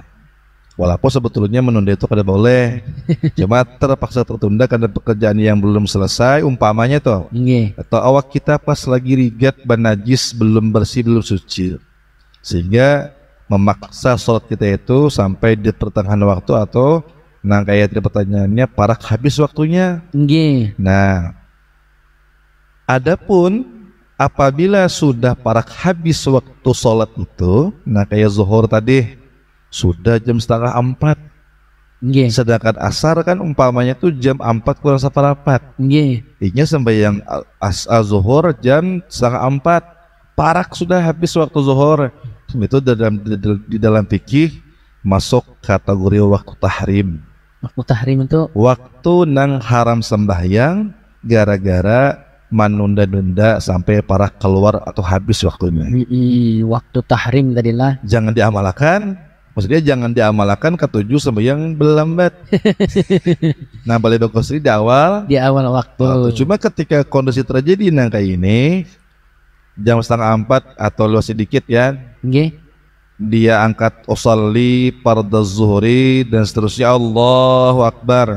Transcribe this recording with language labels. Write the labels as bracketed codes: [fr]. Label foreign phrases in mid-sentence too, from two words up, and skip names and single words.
[id] Walaupun sebetulnya menunda itu kada boleh, cuma terpaksa tertunda karena pekerjaan yang belum selesai, umpamanya toh, atau awak kita pas lagi [bjn] rigat banajis [id] belum bersih belum suci, sehingga memaksa sholat kita itu sampai di pertengahan waktu atau nang kayak pertanyaannya parak habis waktunya. Nah, adapun apabila sudah parak habis waktu sholat itu, nah kayak zuhur tadi sudah jam 3:30. Sedangkan asar kan umpamanya tuh jam 4 kurang seperempat. Inya sembahyang zuhur jam 3:30. Parak sudah habis waktu zuhur. Itu di dalam fikih masuk kategori waktu tahrim. Waktu tahrim itu waktu nang haram sembahyang gara-gara menunda-nunda sampai para keluar atau habis waktunya. Waktu tahrim tadilah jangan diamalkan. Maksudnya jangan diamalkan ketujuh sembahyang berlambat. Nah, boleh bagus di awal waktu. Cuma ketika kondisi terjadi nang kayak ini jam 3:30 atau lebih sedikit ya, dia angkat [ar] أصلي فرض الظهر [id] dan seterusnya, [ar] الله أكبر.